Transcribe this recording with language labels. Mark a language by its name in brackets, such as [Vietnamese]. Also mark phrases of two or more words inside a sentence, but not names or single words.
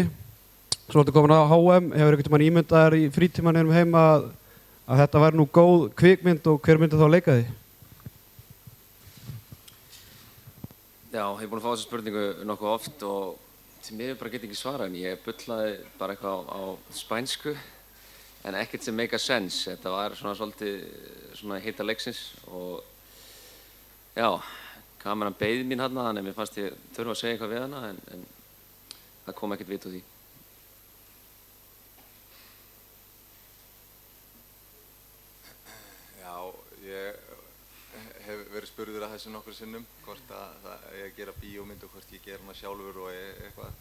[Icelandic] Svo ertu komin á HM, hefur einhvern tímann ímyndað þér í frítímanum heima að þetta væri nú góð kvikmynd og hver myndi þá leika því? Já, ég er búinn að fá þessa spurningu nokkuð oft og því miður bara get ekki svarað en ég bullaði bara eitthvað á spænsku en ekkert sem [English] make a sense. [Icelandic] Þetta var svolítið heita leiksins og já, kameran beið mín hérna þannig að mér fannst ég þurfa að segja eitthvað við hana en það kom ekkert vit úr því. Já, ég hef verið spurður að þessu nokkur sinnum hvort að ég gera bíómynd og hvort ég gera hana sjálfur og eitthvað.